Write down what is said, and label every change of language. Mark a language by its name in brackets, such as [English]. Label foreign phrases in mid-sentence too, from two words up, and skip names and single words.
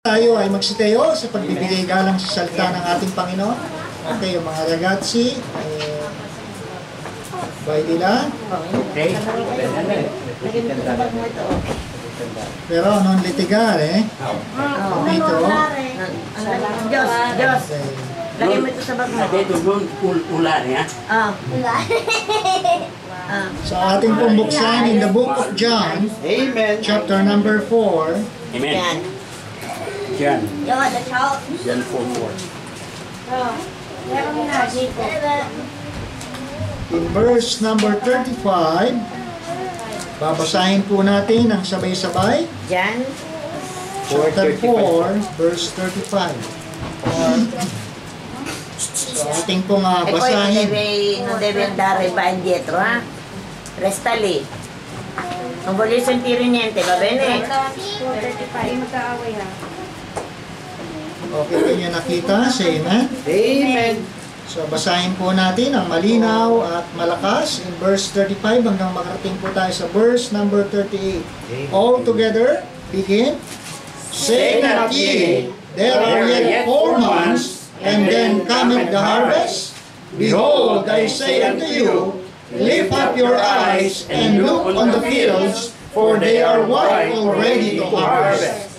[Filipino] Tayo ay magsitayo sa pagbibigay galang sa salita ng ating Panginoon. Okay, yung mga ragazzi, pwede lang. [Italian] Pero non litigare, [Filipino] dito. Diyos. Lagay mo ito sa bag mo. Dito doon, ulan ya. Sa ating pong buksan [English] in the book of John, [Filipino] Amen. [English] chapter number 4, Amen. [Filipino] Yan. John. Yan 4:4. [English] in verse number 35, [Filipino] babasahin po natin ang sabay-sabay. Yan. [English] Chapter 4, verse 35. [Filipino] So, ating pong basahin. [Italian] Non deve andare va indietro, ha? Resta lì. Non voglio sentire niente, va bene? [Filipino] Okay, kanya nakita, [English] say amen. [Filipino] Amen. So, basahin po natin ang malinaw at malakas [English] in verse 35 [Filipino] hanggang makarating po tayo sa [English] verse number 38. All together, begin. Say not ye, there are yet 4 months, and then cometh the harvest. Behold, I say unto you, lift up your eyes and look on the fields, for they are white already to harvest.